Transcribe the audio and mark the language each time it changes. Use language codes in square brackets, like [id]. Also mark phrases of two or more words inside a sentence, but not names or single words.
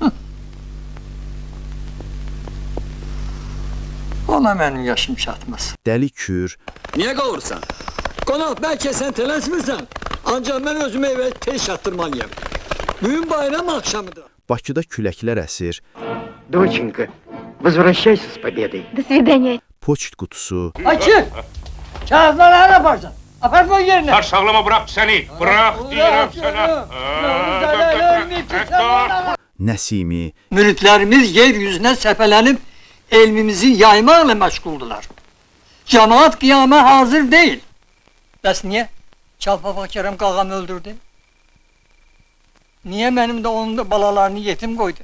[az] Ona mənim yaşım çatmaz. Dəli kür. Niyə qavursan? Qonaq, bəlkə sən tələsmirsən, ancaq mən özümü evə tez çatdırmalıyam. Bugün bayram axşamıdır. Bakıda küləklər əsir. [ru] Доченька, возвращайся с победой. До свидания. [az] Poçt qutusu. Açı! Kağızları hara aparsan? Apar [tr] koy yerine. Saçmalama, bırak seni. Bırak diyorum sana. [az] Nəsimi. Müritlərimiz yeryüzünə səpələnib elmimizi yaymaqla məşğuldular. Cemaat qiyama hazır deyil. Bəs niyə? Çalpapa Kərəm qağamı öldürdü? Niyə mənim də onun da balalarını yetim qoydu?